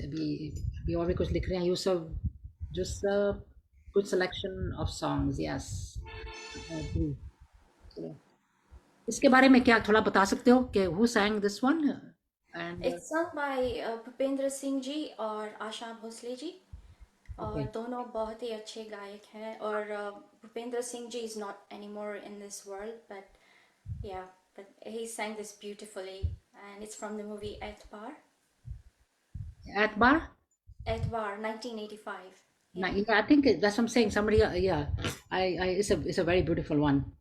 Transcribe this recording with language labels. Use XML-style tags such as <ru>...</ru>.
<hi>अभी और भी कुछ लिख रहे हैं Yusuf.</hi> <en>Just a good selection of songs. Yes. I agree.</en> <hi>So, इसके बारे में क्या थोड़ा बता सकते हो कि</hi> <en>who sang this one? And It's sung by Bhupendra Singh ji और आशा भोसले जी, और okay.</en> <hi>दोनों बहुत ही अच्छे गायक हैं.</hi> <en>और Bhupendra Singh ji is not anymore in this world, but yeah, but he sang this beautifully, and it's from the movie Etbar. Atbar? Etbar, 1985. Yeah, I think that's what I'm saying. Somebody, yeah, it's a very beautiful one.</en>